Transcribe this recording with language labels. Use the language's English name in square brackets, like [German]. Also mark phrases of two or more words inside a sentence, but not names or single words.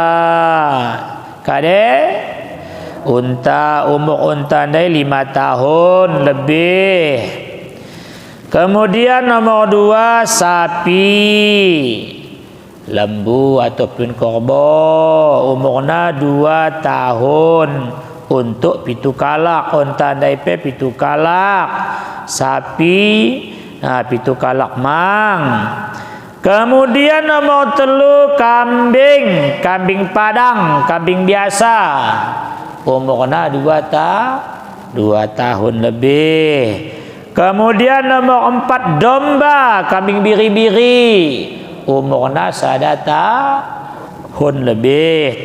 [Indonesian] Kade unta, umur unta dari 5 tahun lebih. Kemudian nomor 2 sapi, lembu ataupun korbo, umurnya 2 tahun. [Batak Karo] Untuk pitu kalak, unta daipe pitu kalak, sapi pitu kalak mang. [Indonesian] Kemudian nomor 3 kambing, kambing padang, kambing biasa, umurnya 2 tahun lebih. Kemudian nomor 4 domba, kambing biri-biri, umurnya 1 tahun lebih.